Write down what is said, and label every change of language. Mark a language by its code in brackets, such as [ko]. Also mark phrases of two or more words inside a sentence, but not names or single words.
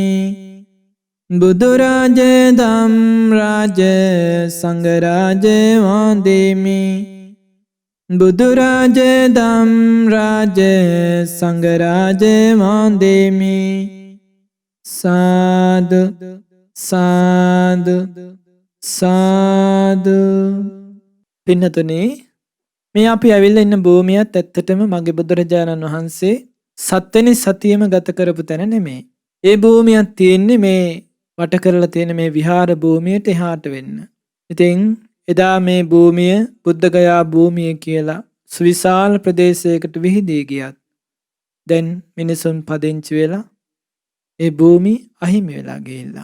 [si] බුදුරජ ධම්රජ සංඝරජ වන්දෙමි. බුදුරජ ධම්රජ සංඝරජ වන්දෙමි. සාදු සාදු සාදු. පින්නතුනේ මේ අපි ඇවිල්ලා ඉන්න භූමියත් ඇත්තටම මගේ බුදුරජාණන් වහන්සේ 7 වෙනි සතියෙම ගත කරපු තැන නෙමෙයි. ඒ භූමියක් තියෙන්නේ මේ වට කරලා තියෙන මේ විහාර භූමියට එහාට වෙන්න. ඉතින් එදා මේ භූමිය බුද්ධගයා භූමිය කියලා සුවිශාල ප්‍රදේශයකට විහිදී ගියත් දැන් මිනිසුන් පදිංචි වෙලා ඒ භූමි අහිමි වෙලා ගිහිල්ලා.